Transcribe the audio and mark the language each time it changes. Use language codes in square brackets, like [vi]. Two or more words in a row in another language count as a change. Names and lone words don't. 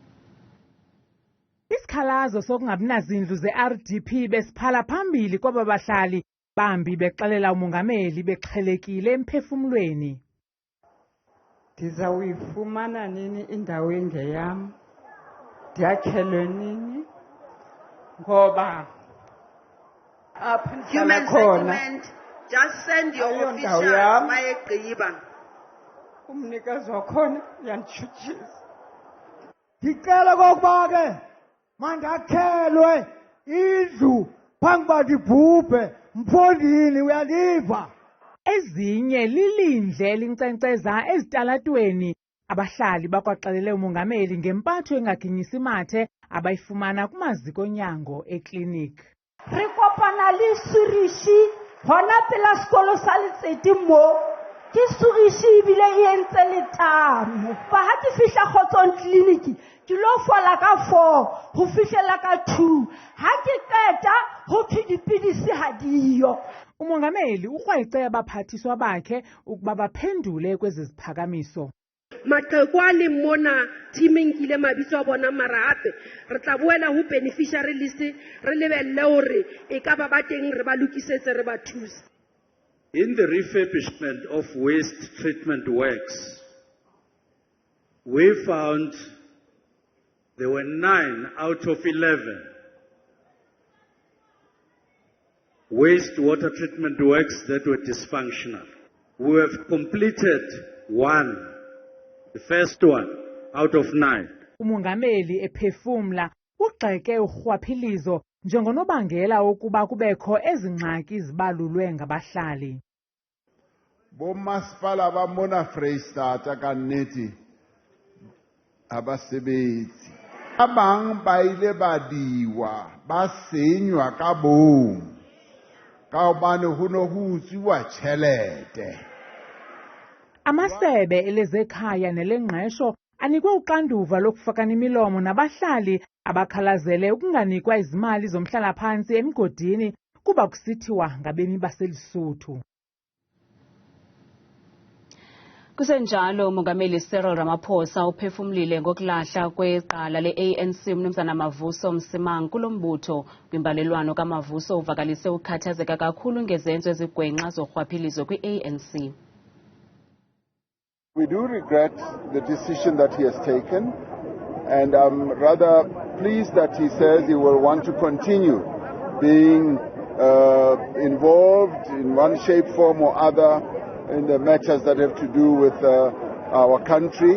[xh] Isikhalazo sokungabinazindlu ze-RDP besiphala phambili kwaba bahlali bambi bexelela umongameli bexhelekile emphefumlweni. Ndizawuyifumana nini indawo engeyam? Ndiyakhelwe nini? Ngoba apha ndihlala khona [en] just send your officials bayegqiba. [xh] Umnikazi wakhona uyanditshutshisa. Ndicela kokuba ke mandakhelwe indlu phambi uba zibhubhe mfondini, uyaliva? Ezinye lilindle elinkcenkceza ezitalatweni. Abahlali bakwaxelele umongameli ngempatho engaginyisi mathe abayifumana kumaziko onyango eklinikhi. [st] Re kopana le surishi hona pela sekolo sa Letseti mo. Ke surishi ebile e entse letamo. Fa ha ke fihla Kgotsong kliniki ke lo fola ka 4 ho fihlela ka 2. Ha ke qeta ho thwe dipidisi ha diyo. [xh] Umongameli ukrwayice abaphathiswa bakhe ukuba baphendule kwezi ziphakamiso. [st] Maqheku a le mona teaming kile mabitso a bona mara hape re tla boela ho [en] beneficiary list [st] re lebelle hore e ka ba ba teng re ba lokisetse re ba thusa. [en] In the refurbishment of waste treatment works, we found there were 9 out of 11 wastewater treatment works that were dysfunctional. We have completed 1, the first one out of 9. [xh] Umongameli ephefumla ugxeke urhwaphilizo njengonobangela ukuba kubekho ezingxaki zibalulwe ngabahlali. [st] Bomasipala bamona Freystata kannete abasebenzi. Abang ba ile badiwa ba senywa ka bong. Ka hobane ho no ho utsiwa tjhelete. [xh] Amasebe elezekhaya nelengqesho anikwe uxanduva lokufakana imilomo nabahlali abakhalazele ukunganikwa izimali zomhlala phansi emgodini kuba kusithiwa ngabemi baseLesotho. Kusenjalo umongameli Cyril Ramaphosa uphefumlile ngokulahla kweqala le-ANC umnumzana Mavuso Msimang kulombutho. Kwimbalelwano kaMavuso uvakalise ukhathazeka kakhulu ngezenzo ezigwenxa zorhwaphilizo kwi-ANC. [en] We do regret the decision that he has taken, and I'm rather pleased that he says he will want to continue being involved in one shape, form or other in the matters that have to do with our country.